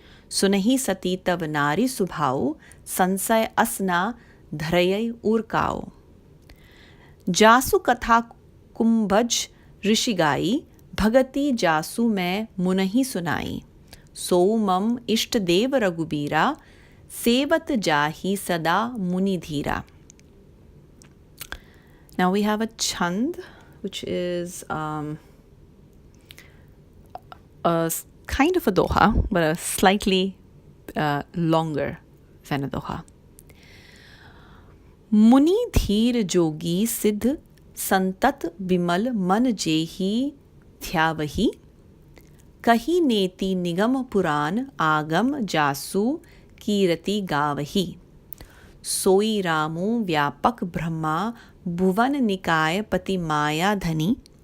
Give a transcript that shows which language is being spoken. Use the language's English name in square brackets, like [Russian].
[Awadhi] सुनहि सती तब नारी सुभाओ, संशय असना धरय उर्काओ। जासु कथा कुंभज ऋषि गाई, भगति जासु मैं मुनहि सुनाई। सो मम इष्ट देव रघुबीरा, सेवत जाहि सदा मुनि धीरा। [English] Now we have a chand, which is a kind of a doha, but a slightly longer than a doha. [Awadhi] मुनि धीर जोगी सिद्ध, संतत विमल मन जेहि ध्यावहि। कही नेति निगम पुराण, आगम जासु कीरति गावहि। सोई रामो व्यापक ब्रह्मा, भुवन निकाय पति माया धनी।